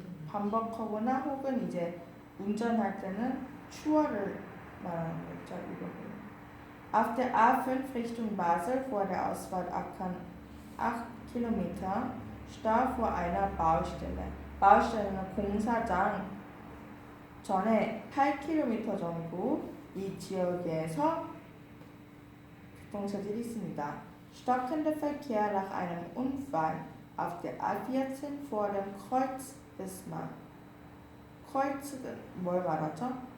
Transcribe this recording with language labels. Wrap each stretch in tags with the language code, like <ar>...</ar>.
<ko>반복하거나 혹은 이제 운전할 때는 추월을 말하는 거죠.</ko> <de>überholen. Auf der A5 Richtung Basel vor der Ausfahrt Akan 8 Kilometer Stau vor einer Baustelle.</de> <ko>바우스테르는 공사장 전에 8km 정도 이 지역에서 교통체질이 있습니다.</ko> <de>Stockender Verkehr nach einem Unfall auf der A14 vor dem Kreuz Bismarck.</de> <ko>Kreuz은 뭘 말하죠?</ko>